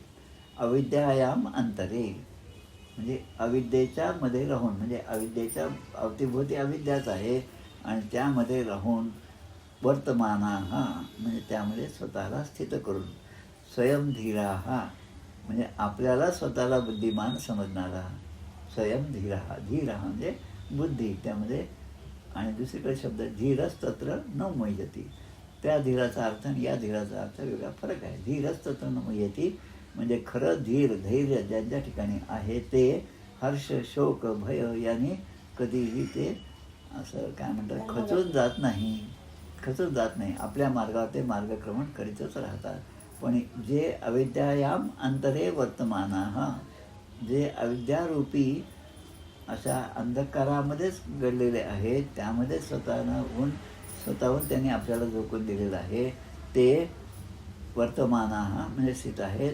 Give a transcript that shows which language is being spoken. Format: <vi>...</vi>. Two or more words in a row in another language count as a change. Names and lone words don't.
<sa>अविद्यायाम अंतरे</sa> <mr>म्हणजे अविद्येच्या मध्ये राहून, म्हणजे अविद्येच्या अवतीभोवती अविद्याच आहे आणि त्यामध्ये राहून वर्तमानाः म्हणजे त्यामध्ये स्वतःला स्थित करून, स्वयंधीराः म्हणजे आपल्याला स्वतःला बुद्धिमान समजणारा,</mr> <sa>स्वयंधीराः धीरः</sa> <mr>म्हणजे बुद्धी त्यामध्ये. आणि दुसरीकडे शब्द</mr> <sa>धीरस्तत्र न मुह्यति,</sa> <mr>त्या धीराचा अर्थ आणि या धीराचा अर्थ वेगळा फरक आहे.</mr> <sa>धीरस्तत्र न मुह्यति</sa> <mr>म्हणजे खरं धीर धैर्य ज्यांच्या ठिकाणी आहे ते हर्ष शोक भय याने कधीही ते असं काय म्हणतात खचून जात नाही, खचून जात नाही. आपल्या मार्गावर ते मार्गक्रमण करीतच राहतात. पण जे</mr> <sa>अविद्यायाम अंतरे वर्तमानाः</sa> <mr>जे अविद्यारूपी अशा अंधकारामध्येच घडलेले आहेत, त्यामध्ये स्वतःहून त्यांनी आपल्याला झोकून दिलेलं आहे, ते वर्तमानाः म्हणजे स्थित आहेत.</mr>